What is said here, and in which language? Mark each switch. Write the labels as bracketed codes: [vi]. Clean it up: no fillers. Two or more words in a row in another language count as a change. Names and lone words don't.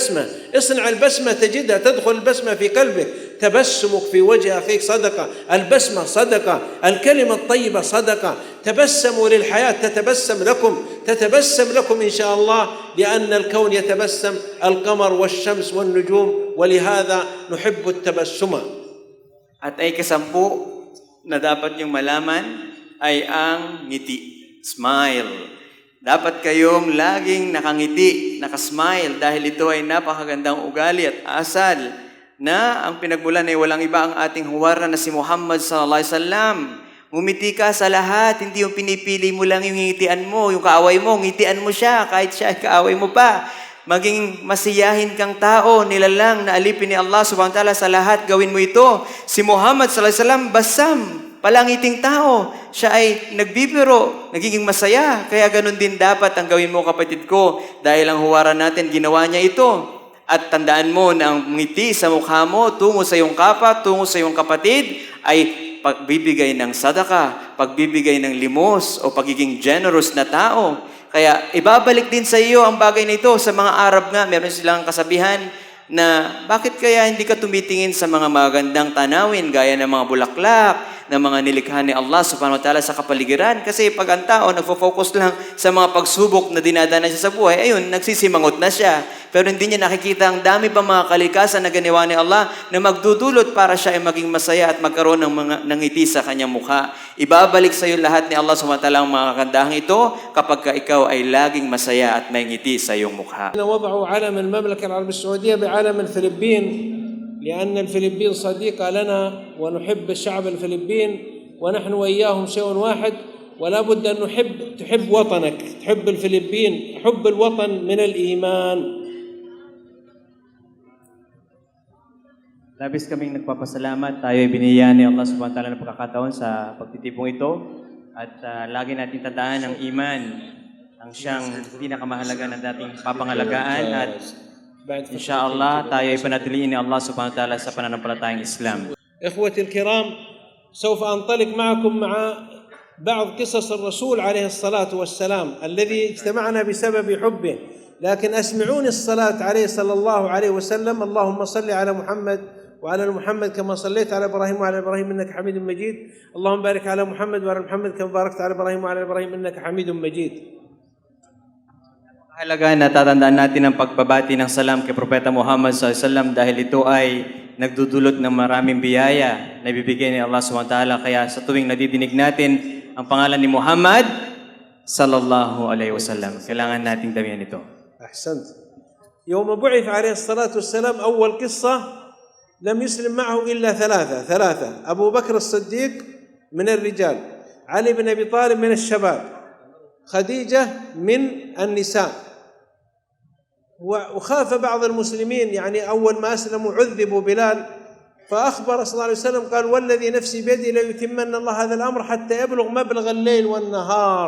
[ar] البسمة تجدها تدخل البسمة في قلبك تبسمك في وجه أخيك صدقة البسمة صدقة الكلمة الطيبة صدقة تبسموا للحياة تتبسم لكم إن شاء الله لأن الكون يتبسم القمر والشمس والنجوم ولهذا نحب التبسم. [tl] At ay kasampu na dapat niyong malaman ay ang ngiti. Smile. Dapat kayong laging nakangiti, nakasmile dahil ito ay napakagandang ugali at asal na ang pinagmulan ay walang iba ang ating huwara na si Muhammad [ar] صلى الله عليه وسلم. [tl] Ngumiti ka sa lahat, hindi yung pinipili mo lang yung ngitian mo, yung kaaway mo, ngitian mo siya kahit siya ay kaaway mo pa. Maging masiyahin kang tao, nilalang na alipin ni Allah [ar] سبحانه وتعالى [tl] sa lahat, gawin mo ito. Si Muhammad [ar] صلى الله عليه وسلم [tl] basam, palangiting tao. Siya ay nagbibiro, nagiging masaya. Kaya ganun din dapat ang gawin mo kapatid ko. Dahil ang huwaran natin, ginawa niya ito. At tandaan mo na ang ngiti sa mukha mo, tungo sa iyong kapwa, tungo sa iyong kapatid, ay pagbibigay ng sadaka, pagbibigay ng limos, o pagiging generous na tao. Kaya ibabalik din sa iyo ang bagay na ito. Sa mga Arab nga, meron silang kasabihan na bakit kaya hindi ka tumitingin sa mga magandang tanawin gaya ng mga bulaklak, ng mga nilikha ni Allah [ar] سبحانه وتعالى [tl] sa kapaligiran. Kasi pag ang tao nagfo-focus lang sa mga pagsubok na dinadana siya sa buhay, ayun, nagsisimangot na siya. Pero hindi niya nakikita ang dami pa mga kalikasan na ginawa ni Allah na magdudulot para siya ay maging masaya at magkaroon ng ngiti sa kanyang mukha. Ibabalik sa iyo lahat ni Allah [ar] سبحانه وتعالى [tl] ang mga kandahang ito kapag ikaw ay laging masaya at may ngiti sa iyong mukha. [ar] وضعوا علم المملكة العربية السعودية بعلم الفلبين لأن الفلبين صديقة لنا ونحب الشعب الفلبين ونحن وإياهم شيء واحد ولا بد أن تحب وطنك تحب الفلبين حب الوطن من الإيمان. [tl] Labis kaming nagpapasalamat. Tayo ay binigyan ni Allah [ar] سبحانه وتعالى [tl] ng pagkakataon sa pagtitipong ito. At lagi natin tandaan ang iman, ang siyang pinakamahalaga na dating papangalagaan. At [ar] إن شاء الله, [tl] tayo ay panatiliin ni Allah [ar] سبحانه وتعالى [tl] sa pananampalatayang Islam. [ar] إخوتي الكرام، سوف أنطلق معكم مع بعض قصص الرسول عليه الصلاة والسلام الذي اجتمعنا بسبب حبه، لكن أسمعوني الصلاة عليه صلى الله عليه وسلم. اللهم صل على محمد وعلى محمد كما صليت على إبراهيم وعلى إبراهيم إنك حميد مجيد. اللهم بارك على محمد وعلى محمد كما باركت على إبراهيم وعلى إبراهيم إنك حميد مجيد. [tl] Mahalaga na tatandaan natin ang pagbabati ng salam kay Propeta Muhammad SAW dahil ito ay nagdudulot ng maraming biyaya na ibibigay ni Allah SWT. Kaya sa tuwing nadidinig natin ang pangalan ni Muhammad [ar] صلى الله عليه وسلم, [tl] kailangan nating damihan ito. [ar] أحسنت. يوم بعث عليه الصلاة والسلام أول قصة لم يسلم معه إلا ثلاثة. أبو بكر الصديق من الرجال، علي بن أبي طالب من الشباب، خديجة من النساء. وخاف بعض المسلمين، يعني أول ما أسلموا عذبوا بلال، فأخبر صلى الله عليه وسلم قال: والذي نفسي بيدي ليتمن الله هذا الأمر حتى يبلغ مبلغ الليل والنهار.